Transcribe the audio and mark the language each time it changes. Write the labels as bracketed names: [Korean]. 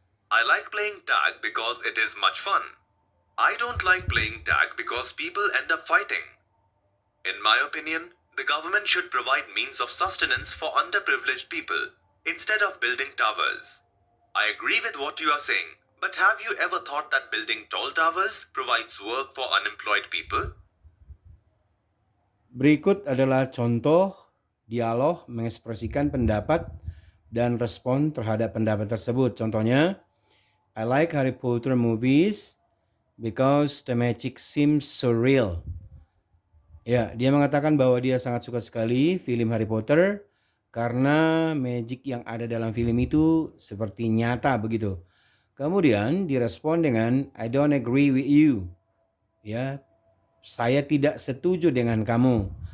[English] I like playing tag because it is much fun. I don't like playing tag because people end up fighting. In my opinion, the government should provide means of sustenance for underprivileged people instead of building towers. I agree with what you are saying, but have you ever thought that building tall towers provides work for unemployed people? [Indonesian] Berikut adalah contoh dialog mengekspresikan pendapat dan respon terhadap pendapat tersebut. Contohnya, [English] I like Harry Potter movies because the magic seems so real. [Indonesian] Ya, dia mengatakan bahwa dia sangat suka sekali film Harry Potter karena magic yang ada dalam film itu seperti nyata begitu. Kemudian direspon dengan [English] I don't agree with you. [Indonesian] Ya, saya tidak setuju dengan kamu.